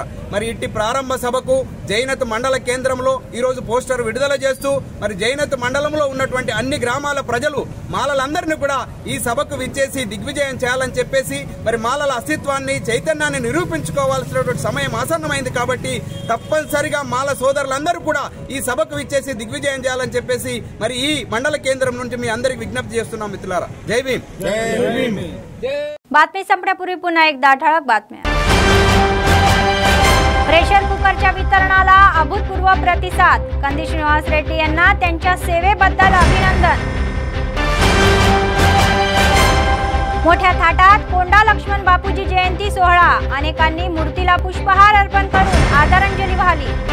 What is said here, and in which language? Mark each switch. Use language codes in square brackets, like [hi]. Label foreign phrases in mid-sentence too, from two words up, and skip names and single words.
[te] మరి ఇట్టి ప్రారంభ సభకు జైనత్ మండల కేంద్రంలో ఈ రోజు పోస్టర్ విడుదల చేస్తూ మరి జైనత్ మండలంలో ఉన్నటువంటి అన్ని గ్రామాల ప్రజలు మాలలందరినీ కూడా ఈ సభకు విచ్చేసి దిగ్విజయం చేయాలని చెప్పేసి మరి మాలల అస్తిత్వాన్ని చైతన్యాన్ని నిరూపించుకోవాల్సినటువంటి సమయం ఆసన్నమైంది కాబట్టి తప్పనిసరిగా మాల సోదరులందరూ కూడా ఈ సభకు విచ్చేసి దిగ్విజయం చేయాలని చెప్పేసి మరి ఈ మండల కేంద్రం నుంచి మీ అందరికి విజ్ఞప్తి చేస్తున్నాం మిత్రులారా। జై భీమ్, జై భీమ్। [mr] बातमी संपण्यापूर्वी पुन्हा एकदा ठळक बातम्या। प्रेशर कुकरच्या वितरणाला अभूतपूर्व प्रतिसाद, कंदी श्रीनिवास रेड्डी यांना त्यांच्या सेवेबद्दल अभिनंदन। मोठ्या थाटात कोंडा लक्ष्मण बापूजी जयंती सोहळा, अनेकांनी मूर्तीला पुष्पहार अर्पण करून आदरांजली वाहिली।